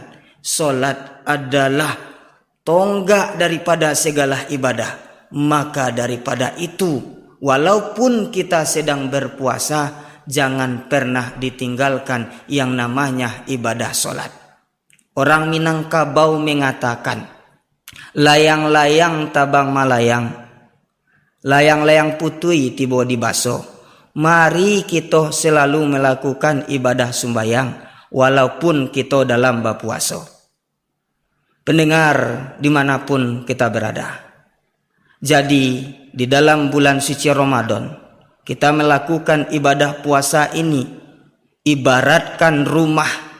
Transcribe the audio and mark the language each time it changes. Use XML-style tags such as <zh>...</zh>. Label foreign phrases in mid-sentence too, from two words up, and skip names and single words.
<id>Sholat adalah tonggak daripada segala ibadah. Maka daripada itu, walaupun kita sedang berpuasa, jangan pernah ditinggalkan yang namanya ibadah sholat. Orang Minangkabau mengatakan,</id> <min>layang-layang tabang malayang, layang-layang putui tibo di baso.</min> <id>Mari kita selalu melakukan ibadah sembahyang walaupun kita dalam berpuasa. Pendengar dimanapun kita berada, jadi di dalam bulan suci Ramadan kita melakukan ibadah puasa ini ibaratkan rumah.</id>